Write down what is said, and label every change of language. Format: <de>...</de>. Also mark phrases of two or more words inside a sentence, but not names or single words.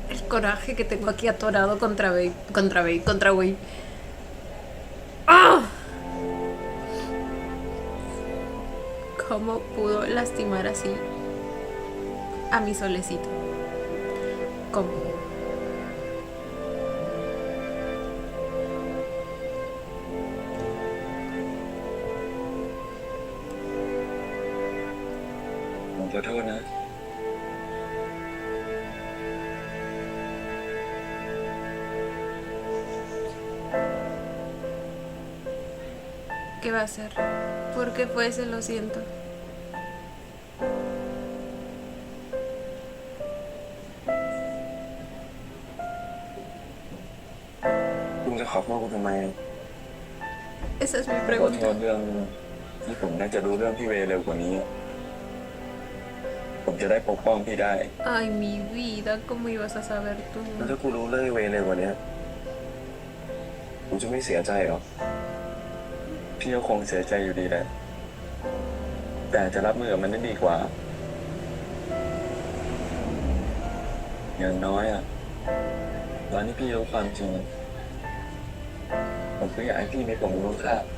<es>coraje que tengo aquí atorado contra Wei. ¡Ah! ¿Cómo pudo lastimar así a mi solecito? ¿Cómo?</es> <th>ผมขอโทษนะ</th> <es>¿Qué va a hacer? ¿Por qué fuese? Lo siento.</es> <th>ลุงจะขอโทษกูทำไม</th> <es>Esa es mi</es> <th>ขอโท</th> <es>pregunta.</es> <th>ษเรื่องที่ผมน่าจะรู้เรื่องพี่เวย์เร็วกว่านี้ ผมจะได้ปกป้องพี่ได้</th> <es>Ay, mi vida, ¿cómo ibas a saber tú?</es> <th>แล้วถ้ากูรู้เรื่องไอ้เวย์เร็วกว่านี้กูจะไม่เสียใจหรอ พี่ก็คงเสียใจอยู่ดีแหละ แต่จะรับมือกับมันได้ดีกว่า อย่างน้อยอะตอนที่พี่รู้ความจริง ผมก็อยากให้พี่มีผมรู้ค่า</th>